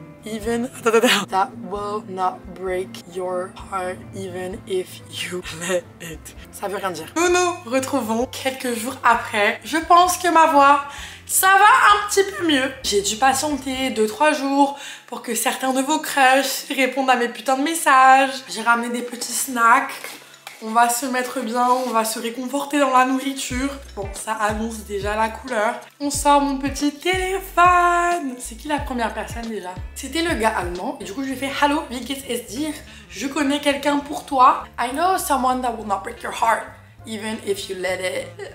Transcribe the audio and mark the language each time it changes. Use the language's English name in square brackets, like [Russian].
[English] Even that will not break your heart even if you let it. [French] Ça veut rien dire. Nous nous retrouvons quelques jours après. Je pense que ma voix, ça va un petit peu mieux. J'ai dû patienter 2-3 jours pour que certains de vos crushs répondent à mes putains de messages. J'ai ramené des petits snacks. On va se mettre bien, on va se réconforter dans la nourriture. Bon, ça annonce déjà la couleur. On sort mon petit téléphone. C'est qui la première personne déjà? C'était le gars allemand. Et du coup, je lui ai fait [German] Hallo, wie geht's es dir? [French] Je connais quelqu'un pour toi. [English] I know someone that will not break your heart, even if you let it.